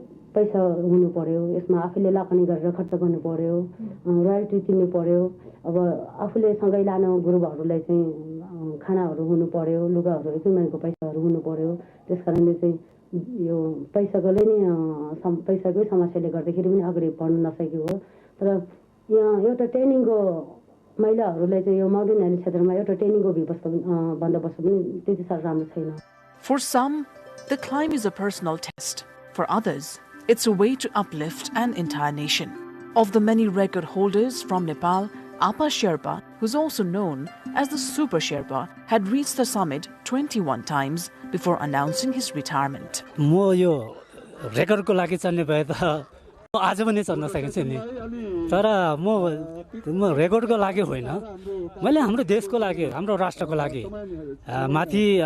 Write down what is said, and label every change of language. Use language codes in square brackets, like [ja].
[ne] पैसा हुनु पर्यो यसमा आफूले लगानी गरेर खर्च गर्नु पर्यो रोयल्टी तिर्नु पर्यो अब आफूले सँगै लाने गुरुबहरुलाई चाहिँ खानाहरु हुनु पर्यो लुगाहरु एकदम महँगो पैसाहरु हुनु पर्यो त्यसकारणले चाहिँ यो पैसाकोले नि पैसाकै समस्याले गर्दाखेरि पनि अगाडि बढ्न नसकेको हो तर यहाँ एउटा ट्रेनिङको महिलाहरुलाई चाहिँ यो माउन्टेन एरिया क्षेत्रमा एउटा ट्रेनिङको व्यवस्था बन्दोबस्त पनि त्यति साह्रो राम्रो छैन. [en] For some, the climb is a personal test. For others, it's a way to uplift an entire nation. Of the many record holders from Nepal, Apa Sherpa, who's also known as the Super Sherpa, had reached the summit 21 times before announcing his retirement. [ne] म यो रेकर्डको लागि चल्ने भए त आज पनि चल्न सकिन्छ नि तर म रेकर्डको लागि होइन मैले हाम्रो देशको लागि हाम्रो राष्ट्रको लागि माथि